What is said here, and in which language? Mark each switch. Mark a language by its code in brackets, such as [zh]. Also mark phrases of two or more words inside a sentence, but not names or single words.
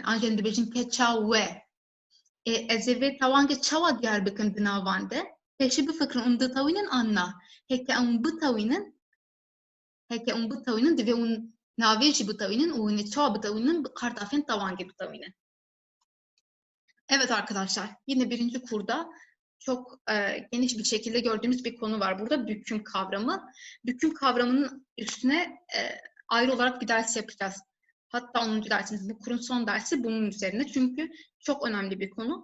[ku] An jî em dibêjin keça we. Ez ê vê tewangê çawa diyar bikim di navan de? Pêşî bifikirin û ditewînin an na. Heke em bitewînin divê hûn navê jî bitewînin û hûn çawa bitewînin bi qartafên tewangê bitewînin. [tr] Evet arkadaşlar, yine birinci kurda çok geniş bir şekilde gördüğümüz bir konu var burada, büküm kavramı. Büküm kavramının üstüne ayrı olarak bir ders yapacağız. Hatta 10. dersimiz, bu kurun son dersi bunun üzerine. Çünkü çok önemli bir konu.